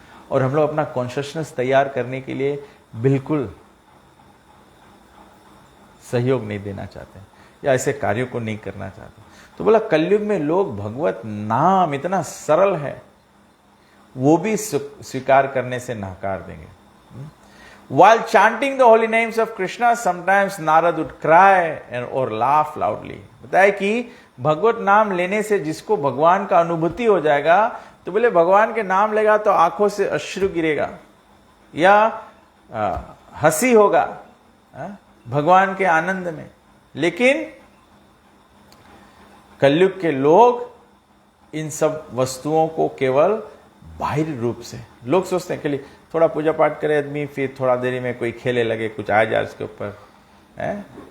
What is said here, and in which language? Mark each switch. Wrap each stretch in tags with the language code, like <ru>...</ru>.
<hi>और हम लोग अपना कॉन्शियसनेस तैयार करने के लिए बिल्कुल सहयोग नहीं देना चाहते या ऐसे कार्यों को नहीं करना चाहते। तो बोला कलयुग में लोग भगवत नाम इतना सरल है, वो भी स्वीकार करने से नकार देंगे।</hi> <en>While chanting the holy names of Krishna, sometimes Narad would cry or laugh loudly.</en> <hi>बताया कि भगवत नाम लेने से जिसको भगवान का अनुभूति हो जाएगा, तो बोले भगवान के नाम लेगा तो आंखों से अश्रु गिरेगा या हंसी होगा भगवान के आनंद में। लेकिन कलयुग के लोग इन सब वस्तुओं को केवल बाहरी रूप से, लोग सोचते हैं कि थोड़ा पूजा पाठ करे आदमी, फिर थोड़ा देरी में कोई खेले लगे, कुछ आ जाए उसके ऊपर है।</hi>